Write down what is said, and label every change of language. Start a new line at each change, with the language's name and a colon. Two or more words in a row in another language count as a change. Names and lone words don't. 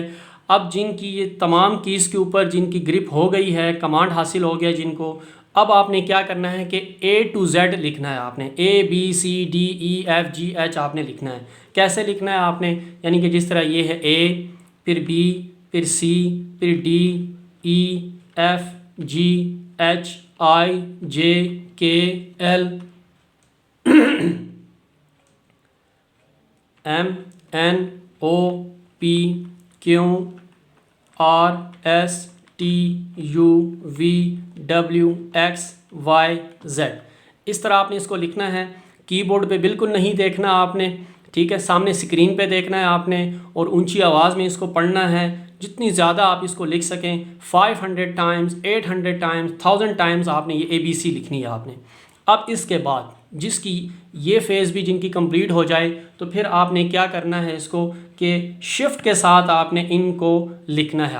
Hindi: अब जिनकी ये तमाम कीज़ के ऊपर जिनकी ग्रिप हो गई है, कमांड हासिल हो गया जिनको, अब आपने क्या करना है कि A to Z लिखना है। आपने ABCDEFGH आपने लिखना है। कैसे लिखना है आपने, यानी कि जिस तरह ये है A, फिर B, फिर C, फिर D, E, F, G, H, I, J, K, L, M, N, O, P, Q, R, S, T, U, V, W, X, Y, Z। इस तरह आपने इसको लिखना है। कीबोर्ड पे बिल्कुल नहीं देखना आपने, ठीक है, सामने स्क्रीन पे देखना है आपने और ऊंची आवाज़ में इसको पढ़ना है। जितनी ज़्यादा आप इसको लिख सकें, 500 टाइम्स, 800 टाइम्स, 1000 टाइम्स आपने ये ABC लिखनी है आपने। अब इसके बाद जिसकी ये फ़ेज़ भी जिनकी कंप्लीट हो जाए तो फिर आपने क्या करना है इसको कि शिफ्ट के साथ आपने इनको लिखना है।